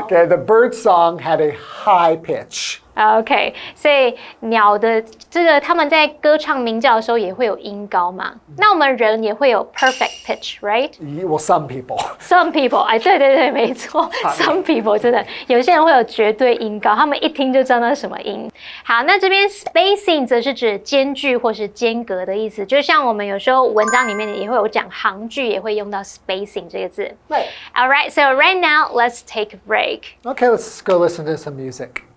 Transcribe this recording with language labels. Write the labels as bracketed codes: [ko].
[en] Okay, the bird song had a high pitch. [zh] OK， 所以鸟的这个他们在歌唱鸣叫的时候也会有音高嘛？那我们人也会有 [en] perfect pitch，right？ Well, some people. Some people， [zh] 哎，对对对，没错。Some people 真的，有些人会有绝对音高，他们一听就知道那是什么音。好，那这边 spacing 则是指间距或是间隔的意思，就像我们有时候文章里面也会有讲行距，也会用到 spacing 这个字。 [en] Right. All right, so right now let's take a break. Okay, let's go listen to some music.